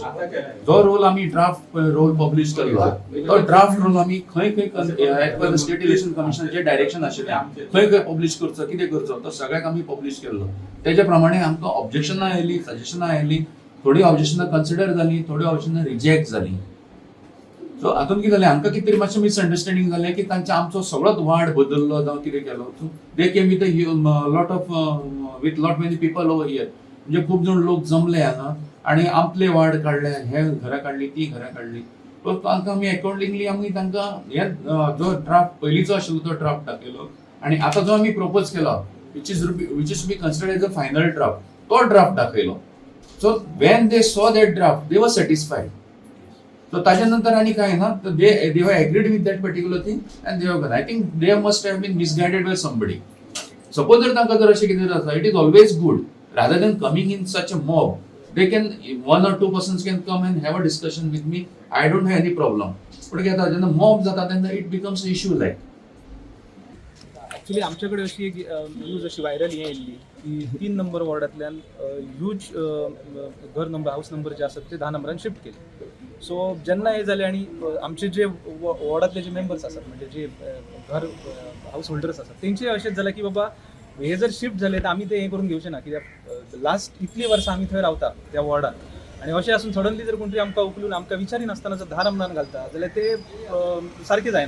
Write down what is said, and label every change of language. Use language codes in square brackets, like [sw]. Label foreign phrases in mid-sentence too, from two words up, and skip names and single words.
[kok] जो रोल आमी ड्राफ्ट रोल पब्लीश केल्लो तो ड्राफ्ट रोल आमी खंय खंय स्टेट इलेक्शन कमिशनाचें डायरेक्शन आशिल्लें खंय खंय पब्लीश करचो कितें करचो तो सगळ्याक आमी पब्लीश केल्लो. तेजे प्रमाणे आमकां ऑब्जेक्शनां आयलीं सजेशनां आयलीं. थोडी ऑब्जेक्शनां कन्सिडर जालीं थोडी ऑब्जेक्शनां रिजेक्ट जालीं. सो हातून कितें जालें आमकां कितें तरी मातशें मिसअंडरस्टँडींग जालें की तांचे आमचो सगळोच वार्ड बदललो जावं कितें केलो. [en] So they came with lot of with lot many people over here. [kok] म्हणजे खूब जाण लोक जमले हांगा आनी आपले वार्ड काडले हे घरां काडली ती घरां काडली. सो तांकां आमी अकॉर्डिंगली आमी तांकां हे जो ड्राफ्ट पयलींचो आशिल्लो तो ड्राफ्ट दाखयलो आनी आतां जो आमी प्रपोज केलो [en] which is to be considered as a final draft [kok] तो ड्राफ्ट दाखयलो. [en] So when they saw that draft, they were satisfied. So [mr] त्याच्यानंतर आणि काय ना [en] they have agreed with that particular thing and they have gone. I think they must have been misguided by somebody. [kok] Suppose जर तांकां जर अशें कितें जाता, [en] it is always good rather than coming in such a mob. They can 1 or 2 persons can come and have a discussion with me. I don't have any problem. [kok] पण काय आता जेन्ना mob जाता तेन्ना [en] it becomes an issue like. [kok] ॲक्च्युली आमच्याकडे अशी एक न्यूज अशी व्हायरल येयल्ली की 3 नंबर वॉर्डांतल्यान ह्यूज घर नंबर [en] house number [kok] जे आसात ते 10 नंबरान शिफ्ट केले. सो जेन्ना हे जाले आनी आमचे जे वॉर्डातले जे मेंबर्स आसात म्हणजे जे घर [en] house holders [kok] आसात तेंचे अशेंच जालें की बाबा हे जर शिफ्ट जाले तर आमी ते हे करून घेवचे ना कित्याक लास्ट इतली वर्सां आमी थंय रावता त्या वॉर्डात आनी अशें आसून सडनली जर कोण तरी आमकां उखलून आमकां विचारिनासतना जर 10 नंबरान घालता जाल्यार ते सारकें जायना.